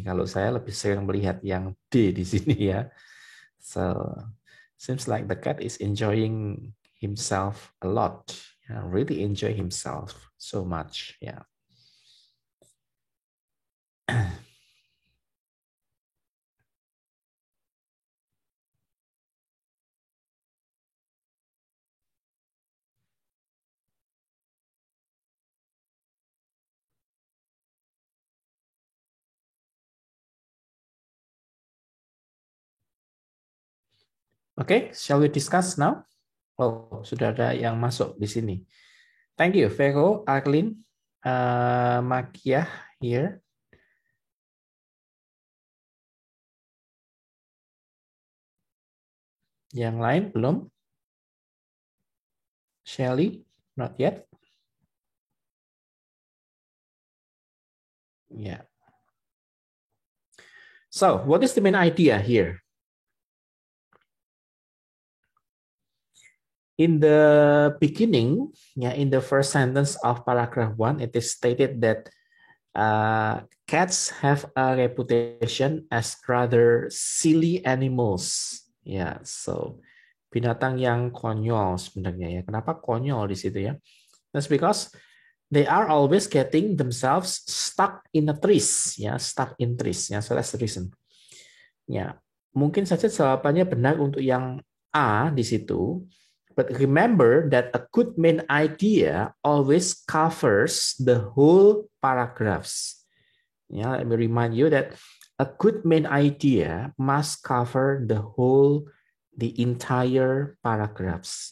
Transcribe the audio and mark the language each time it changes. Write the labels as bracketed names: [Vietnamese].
[Indonesian] Kalau saya lebih sering melihat yang D di sini ya. [English] So seems like the cat is enjoying himself a lot. Yeah, really enjoy himself so much. Yeah. Okay, shall we discuss now? [Indonesian] Oh, sudah ada yang masuk di sini. [English] Thank you, Vero, Arlene, Makia here. [Indonesian] Yang lain belum? [English] Shelly, not yet. Yeah. So, what is the main idea here? In the beginning, in the first sentence of paragraph 1, it is stated that cats have a reputation as rather silly animals. [Indonesian] Ya, so binatang yang konyol sebenarnya ya. Kenapa konyol di situ ya? [English] That's because they are always getting themselves stuck in the trees, ya, stuck in trees. Ya, so that's the reason. [Indonesian] Ya, mungkin saja jawabannya benar untuk yang A di situ. [English] But remember that a good main idea always covers the whole paragraphs. Yeah, let me remind you that a good main idea must cover the entire paragraphs.